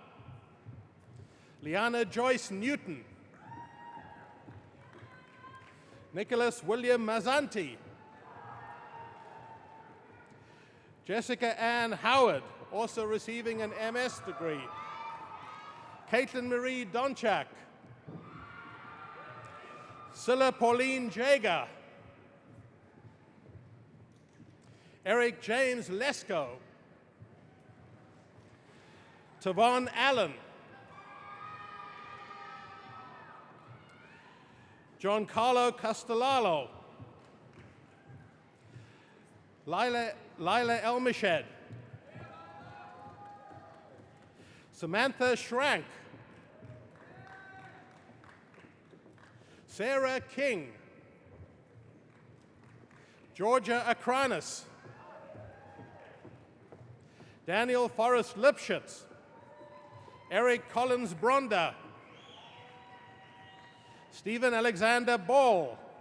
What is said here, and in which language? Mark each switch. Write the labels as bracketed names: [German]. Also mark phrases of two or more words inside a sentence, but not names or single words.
[English] Liana Joyce Newton. Nicholas William Mazzanti. Jessica Ann Howard, also receiving an MS degree. Caitlin Marie Donchak. Scylla Pauline Jager. Eric James Lesko. Tavon Allen. Giancarlo Castellalo. Lila Elmished. Samantha Schrank. Sarah King. Georgia Akranis. Daniel Forrest Lipschitz. Eric Collins Bronda. Stephen Alexander Ball.